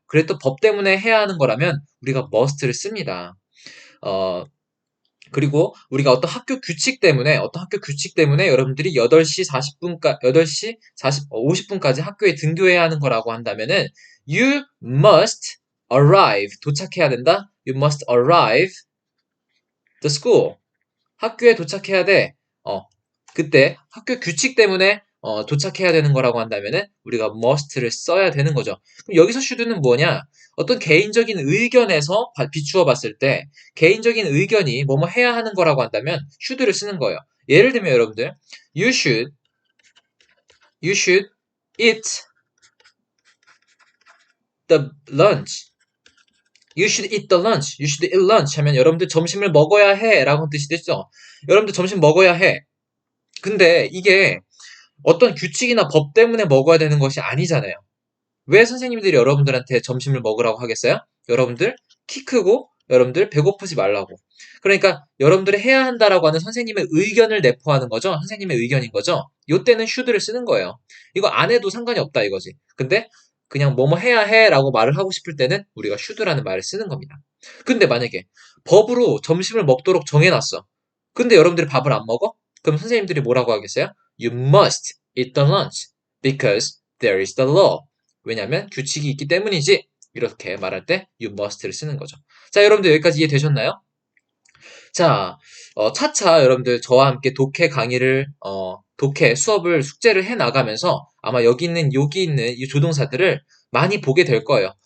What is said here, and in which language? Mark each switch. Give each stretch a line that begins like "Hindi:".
Korean: 그래도 법 때문에 해야 하는 거라면 우리가 must를 씁니다. 그리고 우리가 어떤 학교 규칙 때문에 여러분들이 8시 50분까지 학교에 등교해야 하는 거라고 한다면은
English: you must arrive
Korean: 도착해야 된다.
English: You must arrive the school.
Korean: 학교에 도착해야 돼. 그때 학교 규칙 때문에 도착해야 되는 거라고 한다면은 우리가 must를 써야 되는 거죠. 그럼 여기서 should는 뭐냐? 어떤 개인적인 의견에서 비추어 봤을 때 개인적인 의견이 뭐뭐 해야 하는 거라고 한다면 should를 쓰는 거예요. 예를 들면 여러분들
English: you should eat the lunch. You should eat the lunch. You should eat lunch
Korean: 하면 여러분들 점심을 먹어야 해 라고 뜻이 되죠. 여러분들 점심 먹어야 해. 근데 이게 어떤 규칙이나 법 때문에 먹어야 되는 것이 아니잖아요. 왜 선생님들이 여러분들한테 점심을 먹으라고 하겠어요? 여러분들 키 크고 여러분들 배고프지 말라고. 그러니까 여러분들이 해야 한다라고 하는 선생님의 의견을 내포하는 거죠. 선생님의 의견인 거죠. 요때는 should를 쓰는 거예요. 이거 안 해도 상관이 없다 이거지. 근데 그냥 뭐뭐 해야 해 라고 말을 하고 싶을 때는 우리가 should라는 말을 쓰는 겁니다. 근데 만약에 법으로 점심을 먹도록 정해놨어. 근데 여러분들이 밥을 안 먹어? 그럼 선생님들이 뭐라고 하겠어요?
English: You must eat the lunch because there is the law.
Korean: 왜냐하면 규칙이 있기 때문이지. 이렇게 말할 때
English: you must
Korean: 를 쓰는 거죠. 자, 여러분들 여기까지 이해되셨나요? 자, 차차 여러분들 저와 함께 독해 수업을 숙제를 해 나가면서 아마 여기 있는 이 조동사들을 많이 보게 될 거예요.